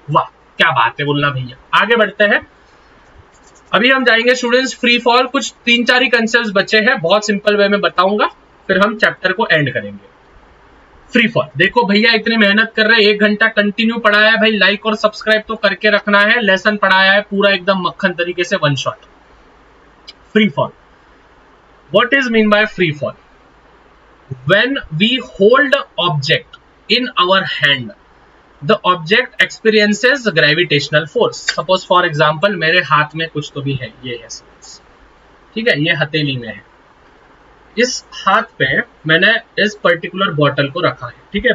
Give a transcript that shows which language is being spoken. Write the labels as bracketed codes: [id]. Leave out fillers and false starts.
[hi] वाह क्या बात है बोलना भैया। आगे बढ़ते हैं, अभी हम जाएंगे स्टूडेंट्स फ्री फॉल। कुछ 3-4 ही कंसेप्ट बचे हैं, बहुत सिंपल वे में बताऊंगा, फिर हम चैप्टर को एंड करेंगे। फ्री फॉल देखो भैया, इतनी मेहनत कर रहे हैं, 1 घंटा कंटिन्यू पढ़ाया है भाई, लाइक और सब्सक्राइब तो करके रखना है। लेसन पढ़ाया है पूरा एकदम मक्खन तरीके से, 1 shot. [en] Free fall, what is mean by free fall? When we hold object in our hand, the object experiences gravitational force. Suppose for example [hi] मेरे हाथ में कुछ तो भी है, ये है, ठीक है, ये हथेली में है, इस हाथ पे मैंने इस पर्टिकुलर बॉटल को रखा है, ठीक है।